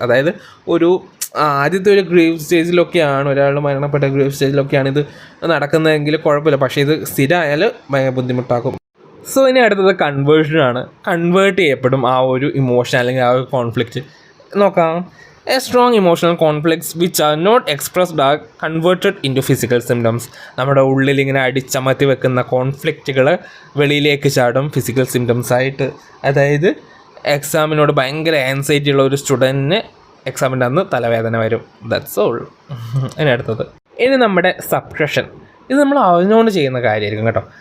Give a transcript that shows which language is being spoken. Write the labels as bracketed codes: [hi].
[ml] അതായത് ഒരു ആദ്യത്തെ ഒരു ഗ്രേവ് സ്റ്റേജിലൊക്കെയാണ്, ഒരാൾ മരണപ്പെട്ട ഗ്രേവ് സ്റ്റേജിലൊക്കെയാണ് ഇത് നടക്കുന്നതെങ്കിൽ കുഴപ്പമില്ല, പക്ഷേ ഇത് സ്ഥിരമായാൽ ഭയങ്കര ബുദ്ധിമുട്ടാക്കും. സോ ഇനി അടുത്തത് കൺവേർഷനാണ്. കൺവേർട്ട് ചെയ്യപ്പെടും ആ ഒരു ഇമോഷൻ അല്ലെങ്കിൽ ആ ഒരു കോൺഫ്ലിക്റ്റ്. നോക്കാം. [en] A strong emotional conflicts which are not expressed are converted into physical symptoms. [ml] നമ്മുടെ ഉള്ളിൽ ഇങ്ങനെ അടിച്ചമർത്തി വെക്കുന്ന കോൺഫ്ലിക്റ്റുകൾ വെളിയിലേക്ക് ചാടും ഫിസിക്കൽ സിംറ്റംസ് ആയിട്ട്. അതായത് എക്സാമിനോട് ഭയങ്കര ആൻസൈറ്റി ഉള്ള ഒരു സ്റ്റുഡൻറ്റിന് എക്സാമിൻ്റെ അന്ന് തലവേദന വരും. [en] That's all. [ml] ഇനി അടുത്തത്, ഇനി നമ്മുടെ സപ്രഷൻ. ഇത് നമ്മൾ അറിഞ്ഞുകൊണ്ട് ചെയ്യുന്ന കാര്യമായിരിക്കും കേട്ടോ.